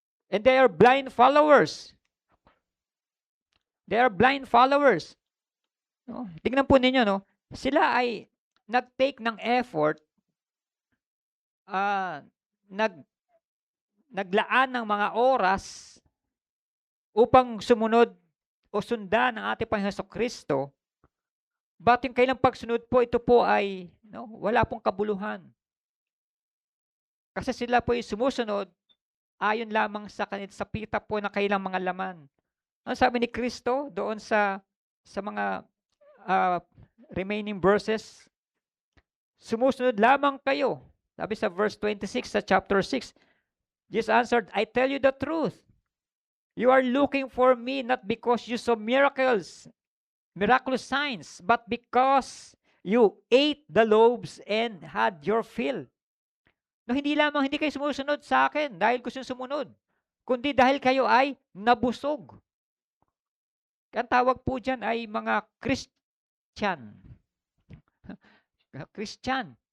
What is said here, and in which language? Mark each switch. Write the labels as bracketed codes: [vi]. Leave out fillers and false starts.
[en] And they are blind followers. They are blind followers. [tl] No? Tingnan po ninyo, no? Sila ay nag-take ng effort, naglaan ng mga oras upang sumunod o sundan ng ating Panginoon Jesucristo. But yung kailang pagsunod po, ito po ay wala pong kabuluhan. Kasi sila po ay sumusunod ayon lamang sa pita po na kailang mga laman. Ano sabi ni Kristo doon sa mga remaining verses? Sumusunod lamang kayo. Sabi sa [en] verse 26 sa chapter 6, Jesus answered, I tell you the truth. You are looking for me not because you saw miraculous signs, but because you ate the loaves and had your fill. [tl] No, hindi kayo sumusunod sa akin dahil gusto sumunod, kundi dahil kayo ay nabusog. Ang tawag po dyan ay mga Christian. Christian.